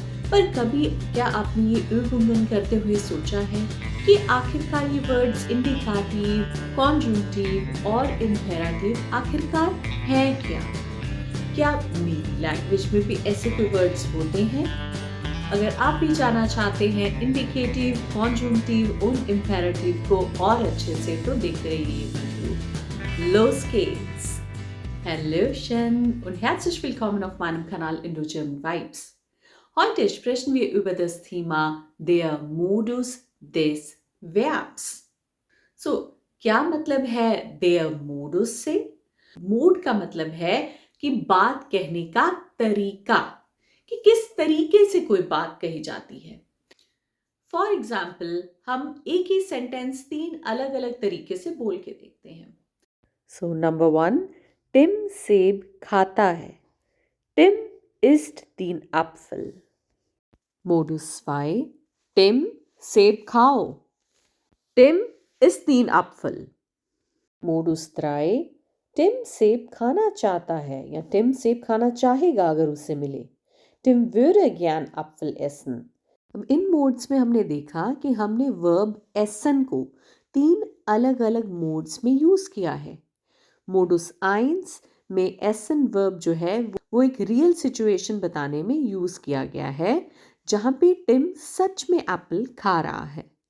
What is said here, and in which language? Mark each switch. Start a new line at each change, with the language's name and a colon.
Hindi: पर कभी क्या आपने ये übungen करते हुए सोचा है कि आखिरकार ये वर्ड्स इंडिकेटिव, कॉन्जुंक्टिव और इम्पेरेटिव आखिरकार हैं क्या? क्या मेरी लैंग्वेज में भी ऐसे कोई वर्ड्स होते हैं? अगर आप भी जानना चाहते हैं इंडिकेटिव, कॉन्जुंक्टिव und इम्पेरेटिव को और अच्छे से, तो देखते रहिए ये video.
German: Los geht's! Hallöchen und herzlich willkommen auf meinem Kanal Indo-German Vibes. Heute sprechen wir über das Thema der Modus des Verbs.
Hindi: So, क्या मतलब है der Modus से? Mode का मतलब है कि बात कहने का तरीका, कि किस तरीके से कोई बात कही जाती है। फॉर एग्जाम्पल, हम एक ही सेंटेंस 3 अलग अलग तरीके से बोल के देखते हैं। सो नंबर 1, टिम सेब खाता है।
German: टिम isst den Apfel.
Hindi: Modus 2, Tim सेब खाओ।
German: टिम isst den Apfel.
Hindi: Modus 3, Tim सेब खाना चाहता है या टिम सेब खाना चाहेगा अगर उसे मिले।
German: टिम würde gern Apfel essen.
Hindi: अब इन मोड्स में हमने देखा कि हमने वर्ब एसन को 3 अलग अलग मोड्स में यूज़ किया है। मोडुस 1 में एसन वर्ब जो है वो एक रियल सिचुएशन बताने में यूज़ किया गया है, जहाँ पे टिम सच में एप्पल खा रहा है।